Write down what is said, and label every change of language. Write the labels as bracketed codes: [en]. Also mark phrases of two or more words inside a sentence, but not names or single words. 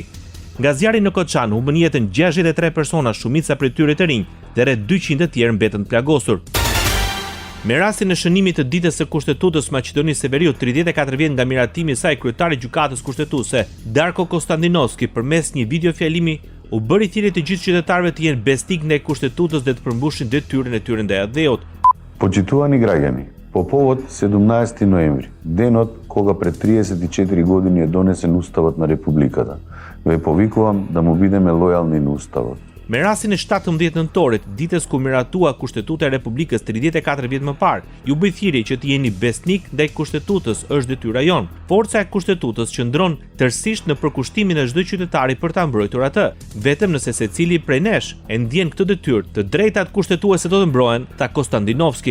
[sq] Nga zjarri në Koçan humbën jetën 63 persona, shumica prej tyre të rinj, dhe rreth 200 të tjerë mbetën të plagosur. Me rastin e shënimit të ditës së Kushtetutës Maqedonisë së Veriut, 34 vjet nga miratimi i saj, kryetari i gjykatës kushtetuese Darko Konstantinovski përmes një videofjalimi u bëri thirrje të gjithë qytetarëve të jenë besnik ndaj Kushtetutës dhe të përmbushin detyrën e tyre ndaj dheut. [mk] Почитувани граѓани, по повод 17 ноември, денот кога пред 34 години е донесен Уставот на Републиката, ве повикувам да му бидеме лојални на Уставот. [sq] Me rastin e 17 nëntorit, ditës ku miratua Kushtetuta e Republikës 34 vjet më parë, ju bëj thirrje që të jeni besnik ndaj Kushtetutës, është detyra jon. Forca e Kushtetutës qëndron tërësisht në përkushtimin e çdo qytetari për ta mbrojtur atë. Vetëm nëse secili prej nesh e ndjen këtë detyrë, të drejtat kushtetuese do të mbrohen, tha Konstantinovski.